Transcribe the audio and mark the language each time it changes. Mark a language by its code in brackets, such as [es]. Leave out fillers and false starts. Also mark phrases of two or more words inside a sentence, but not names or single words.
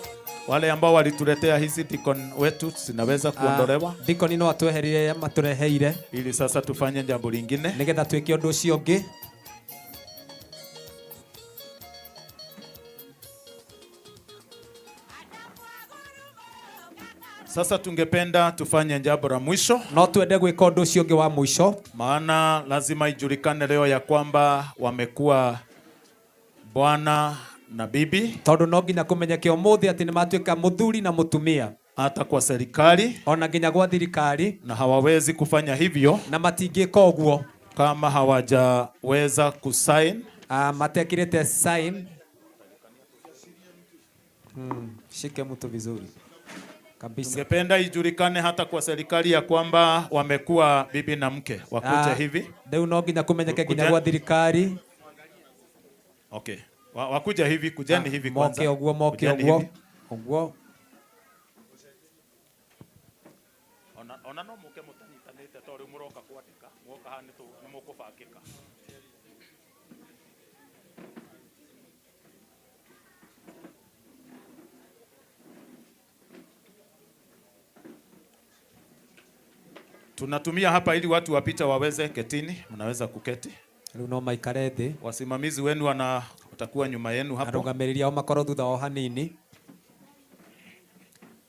[sw] wale ambao walituletea hizi deacon wetu zinaweza kuondolewa [ki] Deacon no atweherire matureheire [sw] ili sasa tufanye jambo lingine. [ki] nĩgetha twĩke ũndũ ũcio ũngĩ. [sw] Sasa tungependa tufanye jambo la mwisho, [ki] No twende gwĩka ũndũ ũcio ũngĩ wa mũico, [sw] maana lazima ijulikane leo ya kwamba wamekuwa bwana na bibi [ki] tondũ no nginya kũmenyeke ũmũthĩ atĩ nĩ matuĩka mũthuri na mũtumia, [sw] hata kwa serikali, [ki] ona nginya gwa thirikari, [sw] na hawawezi kufanya hivyo [ki] na matingĩka ũguo [sw] kama hawajaweza kusign [ki] matekĩrĩte sign. [sw] Shike mtu vizuri kabisa. Tungependa ijulikane hata kwa serikali ya kwamba wamekuwa bibi na mke. Wakuje hivi. [ki] Rĩu no nginya kũmenyeke nginya gwa thirikari. Okay. [sw] Wakuja hivi, kujeni hivi kwanza. [ki] Moke ũguo, moke ũguo. Ũguo. Ona no muke mutanyitanĩte tondũ mũroka kwandĩka, muoka haha nĩ mũkũbangĩka. [sw] Tunatumia hapa ili watu wapita waweze ketini, mnaweza kuketi. [ki] Rĩu no maikare thĩ. [sw] Wasimamizi wenu watakuwa nyuma yenu hapo. [ki] Arũgamĩrĩri ao makorwo thutha o hanini.